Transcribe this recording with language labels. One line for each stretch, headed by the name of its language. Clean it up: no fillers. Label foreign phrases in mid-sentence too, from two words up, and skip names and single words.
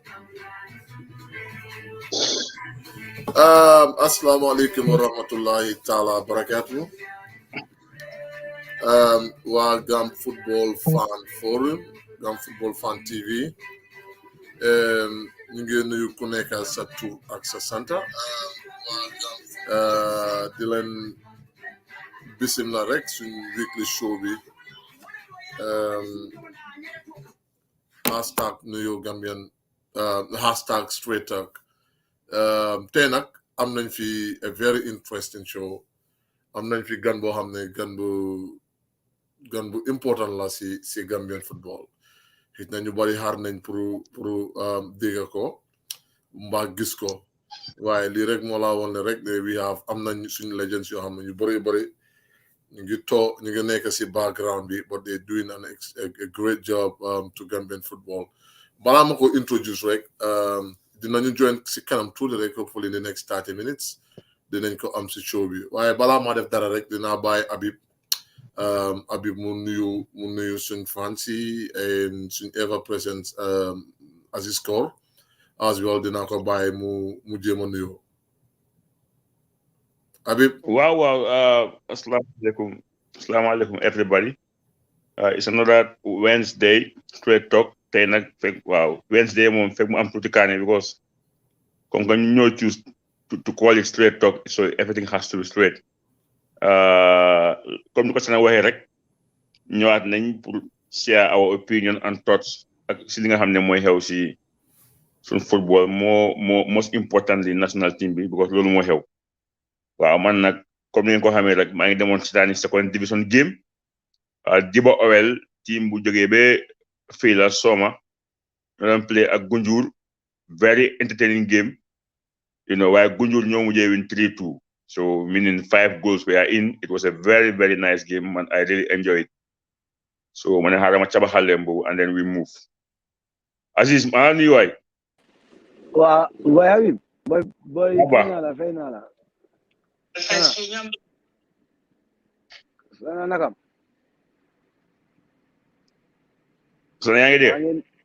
Arabic: السلام عليكم ورحمة الله تعالى وبركاته. Gam Football Fan Forum, Gam Football Fan TV.
Wolof: Ñu ngi nuyu ku nekk sa tur ak sa santa. Di leen bismillah rek suñ weekly show bi. Hashtag nuyu Gambian,
English: hashtag straight talk.
Wolof: Tey nag am nañ fi
English: a very interesting show.
Wolof: Am nañ fi gan boo xam ne gan bu important la si Gambian football. Xit na ñu bari xaar nañ pour dégg ko mbaa gis ko waaye lii rek moo laa woon ne rek ne am nañ suñu legends yoo xam ne ñu bari ñu ngi nekk si background bi
English: but they doing a great job to Gambian football.
Wolof: Balaa ma ko introduce rek dinañu join si kanam tuuti rek
English: hopefully in the next 30 minutes
Wolof: dinañ ko am si show bi waaye balaa maa def dara rek dinaa bàyyi Habib mu nuyu suñ fans yi and suñ
English: ever present
Wolof: Aziz Kor
English: as well
Wolof: dinaa ko bàyyi mu jéem a nuyu Habib.
English: Wow. Assalamualaikum everybody. It's another Wednesday straight talk.
Wolof: Tey nag fekk Wednesday moom fekk mu am tuuti kaane
English: because
French: comme que
Wolof: ñu ñoo
English: choose to call it straight talk so everything has to be straight.
Wolof: Comme ni ko Sana waxee rek ñëwaat nañ pour
English: share our opinion and thoughts
Wolof: ak si li nga xam ne mooy xew si suñ football
English: most importantly national team
Wolof: bi because loolu moo xew. Waaw man nag comme ni ngeen ko xamee rek maa ngi demoon si daani
English: second division game
Wolof: Diba Owel team bu jógee ba fii la Soma ñu doon play ak Gunjur
English: very entertaining game
Wolof: waaye Gunjur ñoo mujjee win 3-2
English: so meaning 5 goals were in. It was a very very nice game and I really enjoyed it so
Wolof: ma ne xaaral ma cabaxal leen boobu
English: and then we move.
Wolof: Aziz maa nuyu waay. Waa boy Habib boy fay naa la Sana nakam Sana yaa ngi dégg